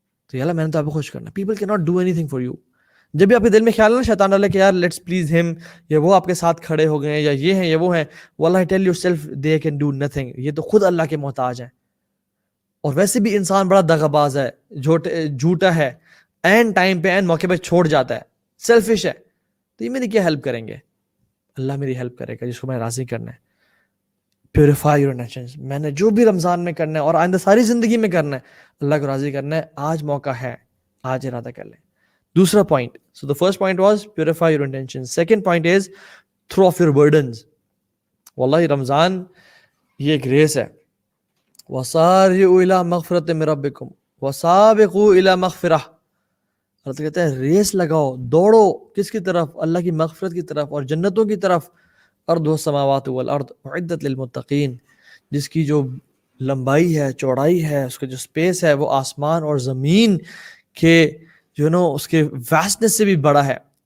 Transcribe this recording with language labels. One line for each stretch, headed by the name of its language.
Urdu: تو یا اللہ میں نے تو آپ کو خوش کرنا۔
English: People کی not do anything for you.
Urdu: جب بھی آپ کے دل میں خیال ہے نا شیطان ڈالے کہ یار لیٹس پلیز ہم، یا وہ آپ کے ساتھ کھڑے ہو گئے ہیں، یا یہ ہیں یا وہ ہیں، واللہ
English: tell your self they can do nothing,
Urdu: یہ تو خود اللہ کے محتاج ہیں۔ اور ویسے بھی انسان بڑا دغا باز ہے، جھوٹا ہے، این ٹائم پہ این موقع پہ چھوڑ جاتا ہے، سیلفش ہے، تو یہ میری کیا ہیلپ کریں گے؟ اللہ میری ہیلپ کرے گا جس کو میں راضی کرنا ہے۔
English: purify your intentions,
Urdu: میں نے جو بھی رمضان میں کرنا ہے اور آئندہ ساری زندگی میں کرنا ہے، اللہ کو راضی کرنا ہے، آج موقع ہے، آج ارادہ کر لیں۔ دوسرا point, so
English: the first point was purify your intentions. Second point is throw off your burdens.
Urdu: واللہ رمضان یہ ایک ریس ہے۔
Arabic: وَسَارِعُوا إِلَىٰ مَغْفِرَةٍ مِّن رَبِّكُمْ وَسَابِقُوا إِلَىٰ مَغْفِرَةٍ۔
Urdu: اللہ کہتے ہیں ریس لگاؤ، دوڑو، کس کی طرف؟ اللہ کی مغفرت کی طرف اور جنتوں کی طرف۔
Arabic: ارض السماوات والارض اعدت للمتقین،
Urdu: جس کی جو لمبائی ہے، چوڑائی ہے، اس کا جو سپیس ہے، وہ آسمان اور زمین کے اس کے واسٹنس سے بھی بڑا ہے،